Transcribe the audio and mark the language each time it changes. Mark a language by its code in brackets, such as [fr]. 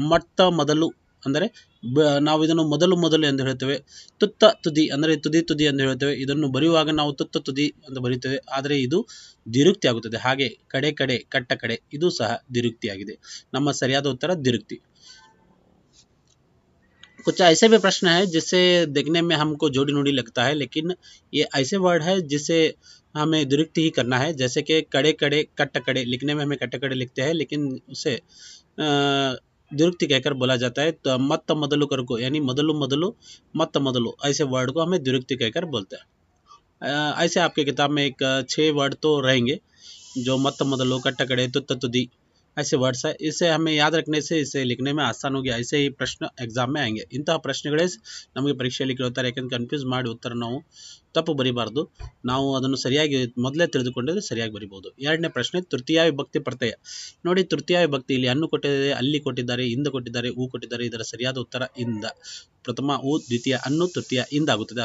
[kn] ಮೊಟ್ಟ ಮೊದಲು ಅಂದರೆ ನಾವು ಇದನ್ನು ಮೊದಲು ಎಂದು ಹೇಳ್ತೇವೆ. ತುತ್ತ ತುದಿ ಅಂದರೆ ತುದಿ ಎಂದು ಹೇಳ್ತೇವೆ. ಇದನ್ನು ಬರೆಯುವಾಗ ನಾವು ತುತ್ತ ತುದಿ ಅಂತ ಬರೆಯುತ್ತೇವೆ, ಆದರೆ ಇದು ದಿರುಕ್ತಿ ಆಗುತ್ತದೆ. ಹಾಗೆ ಕಡೆ ಕಟ್ಟ ಕಡೆ ಇದು ಸಹ ದಿರುಕ್ತಿಯಾಗಿದೆ. ನಮ್ಮ ಸರಿಯಾದ ಉತ್ತರ ದಿರುಕ್ತಿ. [hi] कुछ ऐसे भी प्रश्न है जिससे देखने में हमको जोड़ी नुड़ी लगता है, लेकिन ये ऐसे वर्ड है जिसे हमें दुरुक्ति ही करना है. जैसे कि कड़े कट्ट कड़े लिखने में हमें कट्ट कड़े लिखते हैं, लेकिन उसे दुरुक्ति कहकर बोला जाता है. तो मत ಮೊದಲು करको यानी ಮೊದಲು मत ಮೊದಲು ऐसे वर्ड को हमें दुरुक्ति कहकर बोलते हैं. ऐसे आपके किताब में एक 6 वर्ड तो रहेंगे जो मत ಮೊದಲು कट्ट कड़े तुत्त तुदी ऐसे वर्ड्स है. इसे हमें याद रखने से इसे लिखने में आसान होगी. ऐसे ही प्रश्न एग्जाम में आएंगे. [kn] ಇಂತಹ ಪ್ರಶ್ನೆಗಳೇ ನಮಗೆ ಪರೀಕ್ಷೆಯಲ್ಲಿ ಕೇಳುತ್ತಾರೆ. ಯಾಕಂದ್ರೆ ಕನ್ಫ್ಯೂಸ್ ಮಾಡಿ ಉತ್ತರ ನಾವು ತಪ್ಪು ಬರಿಬಾರ್ದು. ನಾವು ಅದನ್ನು ಸರಿಯಾಗಿ ಮೊದಲೇ ತಿಳಿದುಕೊಂಡಿದ್ರೆ ಸರಿಯಾಗಿ ಬರಿಬಹುದು. ಎರಡನೇ ಪ್ರಶ್ನೆ, ತೃತೀಯ ವಿಭಕ್ತಿ ಪ್ರತ್ಯಯ. ನೋಡಿ, ತೃತೀಯ ವಿಭಕ್ತಿ ಇಲ್ಲಿ ಅನ್ನು ಕೊಟ್ಟಿದ್ದಾರೆ, ಅಲ್ಲಿ ಕೊಟ್ಟಿದ್ದಾರೆ, ಇಂದ ಕೊಟ್ಟಿದ್ದಾರೆ, ಊ ಕೊಟ್ಟಿದ್ದಾರೆ. ಇದರ ಸರಿಯಾದ ಉತ್ತರ ಇಂದ. ಪ್ರಥಮ ಊ, ದ್ವಿತೀಯ ಅನ್ನು, ತೃತೀಯ ಇಂದ ಆಗುತ್ತದೆ.